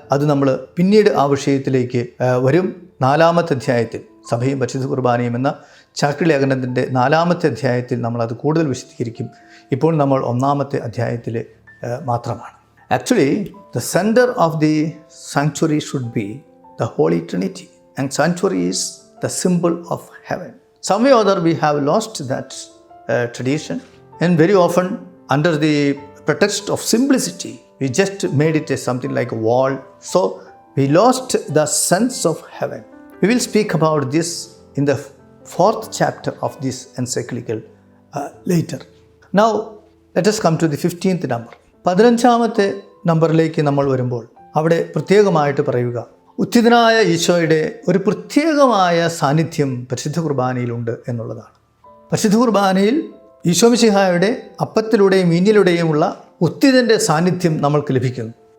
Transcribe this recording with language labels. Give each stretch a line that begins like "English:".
Malayalam: അത് നമ്മൾ പിന്നീട് ആ വിഷയത്തിലേക്ക് വരും. 4ാമത്തെ അധ്യായത്തിൽ, സഭയും പരിശുദ്ധ കുർബാനയും എന്ന ചാക്രിലേഖനത്തിൻ്റെ 4ാമത്തെ അധ്യായത്തിൽ നമ്മൾ അത് കൂടുതൽ വിശദീകരിക്കും. ഇപ്പോൾ നമ്മൾ 1ാമത്തെ അധ്യായത്തിൽ മാത്രമാണ്.
English: Actually the centre of the sanctuary should be the holy trinity, and sanctuary is the symbol of heaven. Some way or other we have lost that tradition, and very often under the pretext of simplicity we just made it as something like a wall, so we lost the sense of heaven. We will speak about this in the 4th chapter of this encyclical later. Now let us come to the 15th number.
Malayalam: 15ാമത്തെ നമ്പറിലേക്ക് നമ്മൾ വരുമ്പോൾ അവിടെ പ്രത്യേകമായിട്ട് പറയുക, ഉത്ഥിതനായ ഈശോയുടെ ഒരു പ്രത്യേകമായ സാന്നിധ്യം പരിശുദ്ധ കുർബാനയിലുണ്ട് എന്നുള്ളതാണ്. പരിശുദ്ധ കുർബാനയിൽ ഈശോമിശിഹായുടെ അപ്പത്തിലൂടെയും വീഞ്ഞിലൂടെയുമുള്ള ഉത്ഥിതൻ്റെ സാന്നിധ്യം നമ്മൾക്ക് ലഭിക്കുന്നു.